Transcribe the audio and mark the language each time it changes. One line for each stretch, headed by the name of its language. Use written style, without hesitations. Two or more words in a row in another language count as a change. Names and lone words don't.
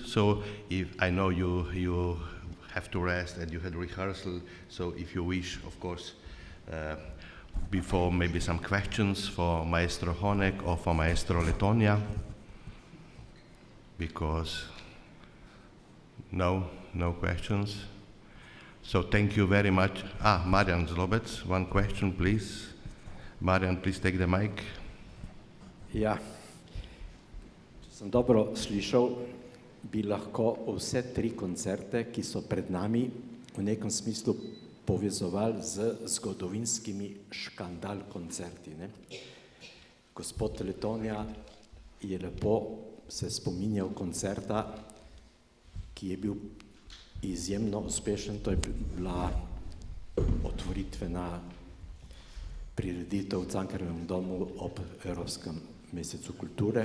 English: So if I know you have to rest and you had rehearsal, so if you wish, of course, before maybe some questions for Maestro Honeck or for Maestro Lettonia, because no questions. So thank you very much. Marian Zlobec, one question, please. Marian, please take the mic.
Slovenian: Ja, če sem dobro slišal, bi lahko vse tri koncerte, ki so pred nami, v nekem smislu povezovali z zgodovinskimi škandal koncerti. Ne? Gospod Lettonia je lepo se spominjal koncerta, ki je bil izjemno uspešen, to je bila otvoritvena prireditev v Cankarjevem domu ob Evropskem mesecu kulture.